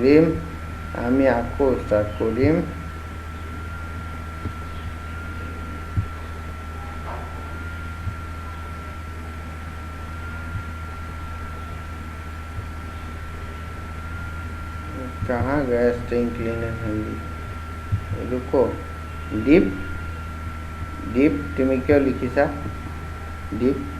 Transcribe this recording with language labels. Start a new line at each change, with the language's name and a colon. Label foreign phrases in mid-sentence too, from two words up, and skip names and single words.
English: কৰিম
Hindi: कहाँ गया
English: staying clean and healthy रुको दीप
Assamese: তুমি কিয় লিখিছা
English: Deep.